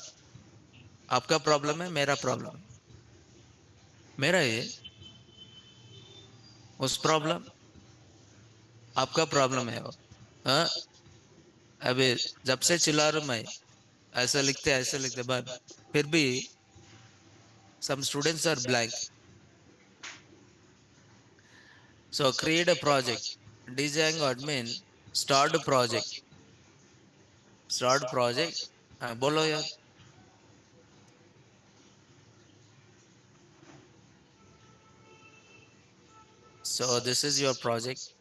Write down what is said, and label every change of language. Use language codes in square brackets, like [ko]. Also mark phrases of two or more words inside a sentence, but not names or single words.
[hi] आपका प्रॉब्लम है, मेरा प्रॉब्लम है? मेरा ये, उस प्रॉब्लम, आपका प्रॉब्लम है वो। हाँ, अभी जब से चिल्ला रहा हूं मैं, ऐसा लिखते बट फिर भी [en] some students are blank. So create a project. Django admin, start a project. Start project. [hi] बोलो यार. [en] So this is your project.